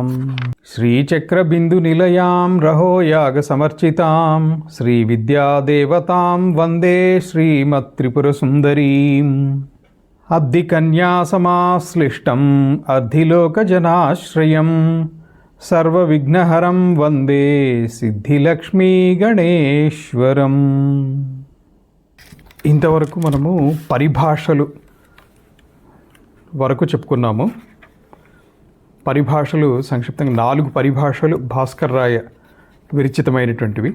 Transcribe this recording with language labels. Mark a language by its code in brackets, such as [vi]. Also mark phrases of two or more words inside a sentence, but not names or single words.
[sa] श्रीचक्रबिन्दुनिलयां रहोयागसमर्चितां श्रीविद्यादेवतां वन्दे श्रीमत्त्रिपुरसुन्दरीम्। अब्धिकन्यासमाश्लिष्टम् अर्धिलोकजनाश्रयं सर्वविघ्नहरं वन्दे సిద్ధిలక్ష్మీగణేశ్వరం. [te] ఇంతవరకు మనము పరిభాషలు వరకు చెప్పుకున్నాము. పరిభాషలు సంక్షిప్తంగా 4 పరిభాషలు భాస్కర్ రాయ విరచితమైనటువంటివి.